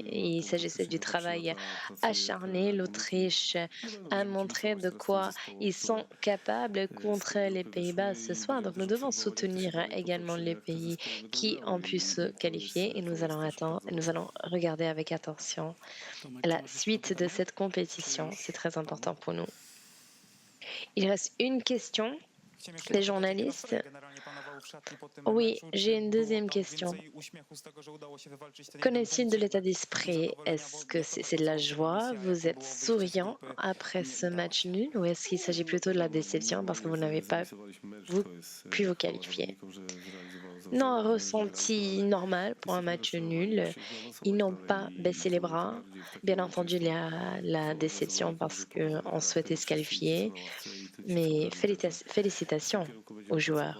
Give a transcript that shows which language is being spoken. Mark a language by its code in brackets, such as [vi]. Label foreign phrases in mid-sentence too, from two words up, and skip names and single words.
[fr] Il s'agissait du travail acharné. L'Autriche a montré de quoi ils sont capables contre les Pays-Bas ce soir. Donc nous devons soutenir également les pays qui ont pu se qualifier et nous allons attendre, nous allons regarder avec attention la suite de cette compétition. C'est très important pour nous. Il reste une question. [pl] Chciałem jeszcze [fr] Des [pl] zapytać, jaki [fr] journalistes. [pl] nastroje generalnie panował w szatni po tym [fr] Oui, [pl] meczu? [fr] j'ai [pl] Czy [fr] une [pl] było [fr] deuxième [pl] tam [fr] question. [pl] więcej uśmiechu z tego, że udało się wywalczyć ten jeden [fr] Connaissez-il [pl] punkt, [fr] de [pl] czy [fr] l'état [pl] jednak [fr] d'esprit? [pl] niezadowolenia? [fr] Est-ce [pl] Bo [fr] que [pl] jak to [fr] c'est de la [pl] potoczyła [fr] joie? [pl] misja, [fr] Vous [pl] jaką [fr] êtes [pl] było wyjście z [fr] souriant [pl] grupy, [fr] après [pl] nie [fr] ce [pl] udało [fr] match [pl] się? [fr] nul ou est-ce qu'il s'agit plutôt de la déception parce que vous n'avez pas pu vous qualifier? Non, un ressenti normal pour un match nul. Ils n'ont pas baissé les bras. Bien entendu, il y a la déception parce qu'on souhaitait se qualifier, mais félicitations aux joueurs.